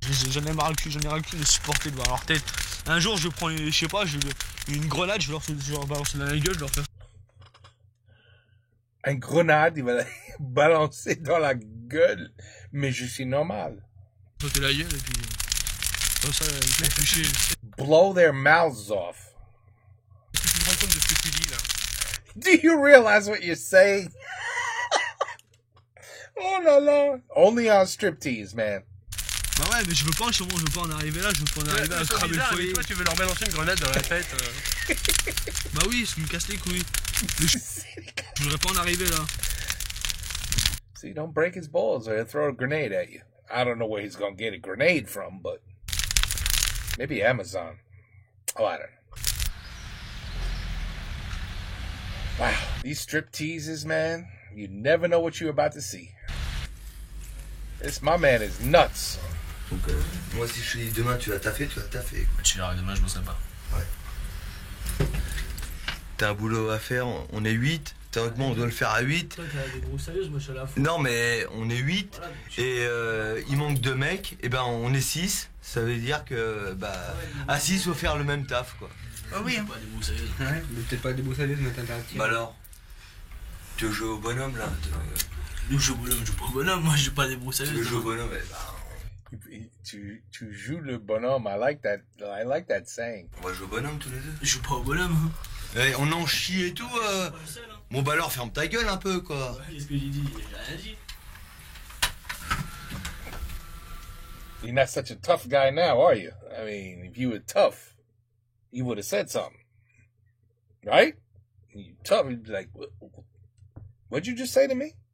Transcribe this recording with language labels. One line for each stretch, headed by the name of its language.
French: J'en ai marre le cul, de supporter de voir leur tête. Un jour, je prends, je sais pas, une grenade, je vais leur balancer dans la gueule, je leur fais. Une grenade, il va la balancer dans la gueule. Mais je suis normal. Sauter la gueule et puis. Comme ça, ils font toucher.
English: Blow their mouths off.
French: Tu te rends compte de ce que tu dis là?
English: Do you realize what you're saying?
French: Oh là là.
English: Only on striptease, man.
French: Bah ouais, mais je veux pas en arriver là, je veux pas en arriver à cramer le foyer. Toi, tu veux leur balancer une grenade dans la tête. Bah oui, ça me casse les couilles. Je voudrais pas en arriver là.
English: See, don't break his balls or he'll throw a grenade at you. I don't know where he's gonna get a grenade from, but maybe Amazon. Oh, I don't know. Wow, these strip teases, man, you never know what you're about to see. This, my man is nuts.
French: Donc, moi, si je te dis demain tu vas taffer, tu vas taffer. Tu verras, demain je bosserai pas. Ouais. T'as un boulot à faire, on est 8. Théoriquement, on doit le faire à 8. Toi, t'as des grosses sérieuses, moi je suis à la faute. Non, mais on est 8. Voilà, et il manque 2 mecs. Et ben, on est 6. Ça veut dire que, à 6, faut faire le même taf, quoi. Ah oui, hein. Pas des grosses sérieuses. Ouais, mais peut-être pas des grosses sérieuses, mais t'interactif. Bah alors, tu joues au bonhomme, là. Je joue au bonhomme, je joue pas au bonhomme, moi je joue pas des grosses sérieuses. Tu joues au bonhomme, Tu joues le bonhomme.
English: I like that saying.
French: On va jouer au bonhomme tous les deux. Je joue pas au bonhomme. Hein. Eh, on en chie et tout. Bon bah alors ferme ta gueule un peu quoi. Ouais, qu'est-ce que j'ai dit? J'ai rien dit.
English: You're not such a tough guy now, are you? I mean, if you were tough, you would have said something. Right? You tough, you'd be like, what'd you just say to me?